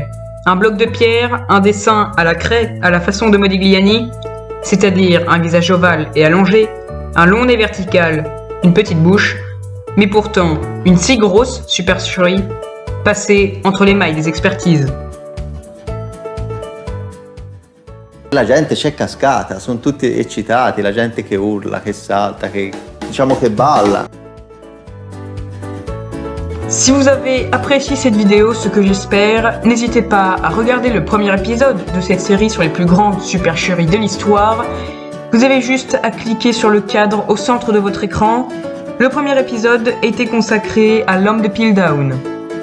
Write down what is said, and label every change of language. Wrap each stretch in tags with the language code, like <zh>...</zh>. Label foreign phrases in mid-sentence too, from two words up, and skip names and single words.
<fr>Un bloc de pierre, un dessin à la craie à la façon de Modigliani, c'est-à-dire un visage ovale et allongé, un long nez vertical, une petite bouche, mais pourtant une si grosse supercherie passée entre les mailles des expertises.</fr> <it>La gente c'è cascata, sono tutti eccitati, la gente che urla, che salta, che balla.</it> <fr>Si vous avez apprécié cette vidéo, ce que j'espère, n'hésitez pas à regarder le premier épisode de cette série sur les plus grandes supercheries de l'histoire. Vous avez juste à cliquer sur le cadre au centre de votre écran. Le premier épisode était consacré à l'homme de Piltdown.</fr>